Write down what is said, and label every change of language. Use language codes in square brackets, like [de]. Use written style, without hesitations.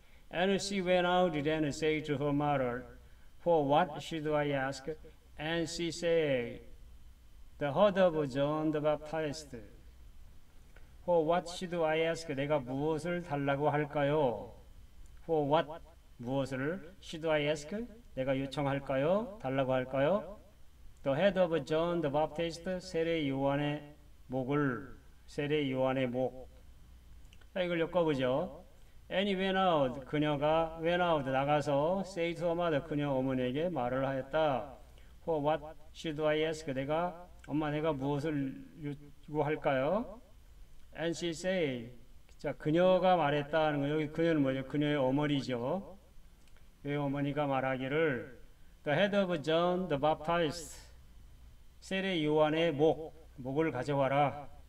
[en] And she went out and said to her mother, For what should I ask? And she said, The head of John the Baptist. For what should I ask? [ko] 내가 무엇을 달라고 할까요? [en] For what, [ko] 무엇을 [en] should I ask? [ko] 내가 요청할까요? 달라고 할까요? [en] The head of John the Baptist, [ko] 세례 요한의 목을, 세례 요한의 목. 자, 이걸 엮어보죠. [en] And he went out, [ko] 그녀가 [en] went out, [ko] 나가서 [en] say to her mother, [ko] 그녀 어머니에게 말을 하였다. [en] For what should I ask? [ko] 엄마 내가 무엇을 요구할까요? [en] And she said, [ko] 자, 그녀가 말했다는 거, 여기 그녀는 뭐죠? 그녀의 어머니죠. 그의 어머니가 말하기를 [en] The head of John the Baptist, [ko] 세례 요한의 목을 가져와라.